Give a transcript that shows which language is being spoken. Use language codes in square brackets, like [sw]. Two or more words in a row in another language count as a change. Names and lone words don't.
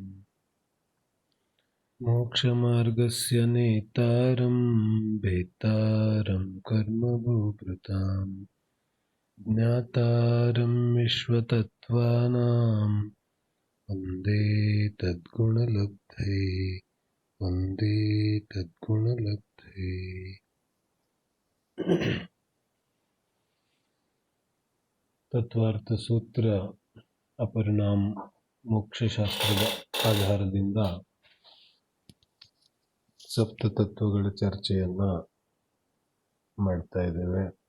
[sa] मोक्षमार्गस्य नेतारं भेत्तारं कर्मभूभृतां ज्ञातारं विश्वतत्त्वानां वन्दे तद्गुणलब्धये वन्दे तद्गुणलब्धये। [kn] ತತ್ವಾರ್ಥ ಸೂತ್ರ ಅಪರಿಣಾಮ ಮೋಕ್ಷಶಾಸ್ತ್ರದ ಆಧಾರದಿಂದ ಸಪ್ತತತ್ವಗಳ ಚರ್ಚೆಯನ್ನ ಮಾಡ್ತಾ ಇದ್ದೇವೆ.